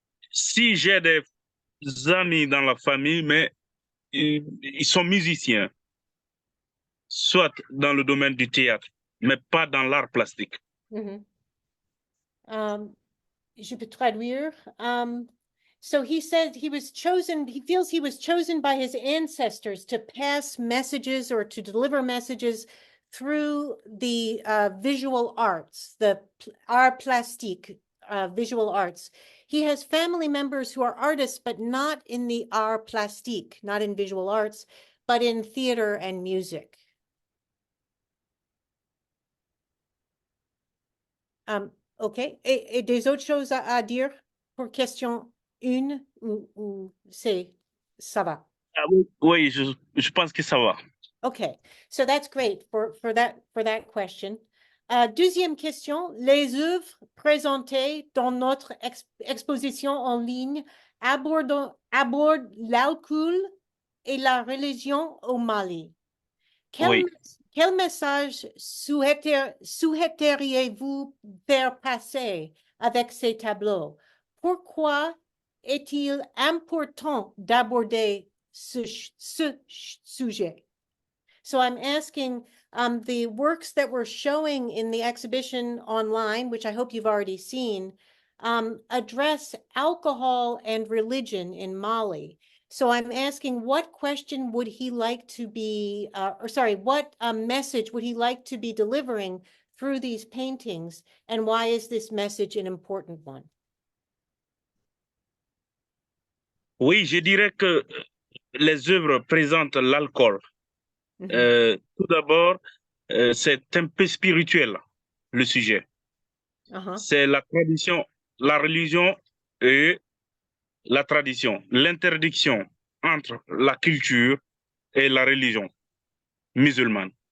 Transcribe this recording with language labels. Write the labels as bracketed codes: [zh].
[fr] Si j'ai des amis dans la famille, mais ils sont musiciens, soit dans le domaine du théâtre, mais pas dans l'art plastique. Je peux traduire. [en] So he said he feels he was chosen by his ancestors to pass messages or to deliver messages through the visual arts, the art plastique, visual arts. He has family members who are artists, but not in the art plastique, not in visual arts, but in theater and music. OK. [fr] Et des autres choses à dire pour question 1 ou ça va? Oui, je pense que ça va. [en] Okay, so that's great for that question. [fr] Deuxième question, les œuvres présentées dans notre exposition en ligne aborde l'alcool et la religion au Mali. Oui. Quel message souhaiteriez-vous faire passer avec ces tableaux? Pourquoi est-il important d'aborder ce sujet? [en] So I'm asking the works that we're showing in the exhibition online, which I hope you've already seen, address alcohol and religion in Mali. So I'm asking what question would he like to be, what message would he like to be delivering through these paintings, and why is this message an important one? [fr] Oui, je dirais que les œuvres présentent l'alcool. Tout d'abord, c'est un peu spirituel, le sujet. C'est la tradition, la religion et la tradition, l'interdiction entre la culture et la religion musulmane.